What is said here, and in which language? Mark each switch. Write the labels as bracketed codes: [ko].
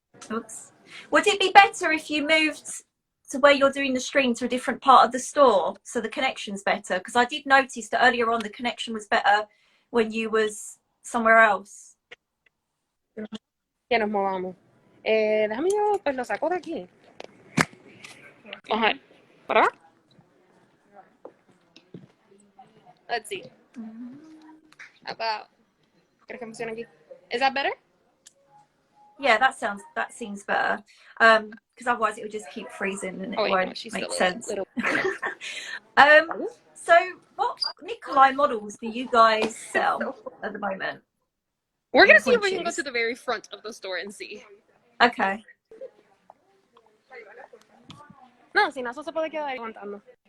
[en] Oops. Would it be better if you moved to where you're doing the string to a different part of the store so the connection's better? Because I did notice that earlier on the connection was better when you was somewhere else. [es] Ya nos movamos. Déjame yo, pues lo saco de aquí. Ajá. ¿Para? [en] Let's see. About. [es] ¿Crees que funciona aquí? [en] Is that better? Yeah, that seems better. Because otherwise it would just keep freezing and it won't make sense. So what Nikolay models do you guys sell at the moment? We're gonna see if we can go to the very front of the store and see. Okay. [es] No, si no, eso se puede quedar ahí contando.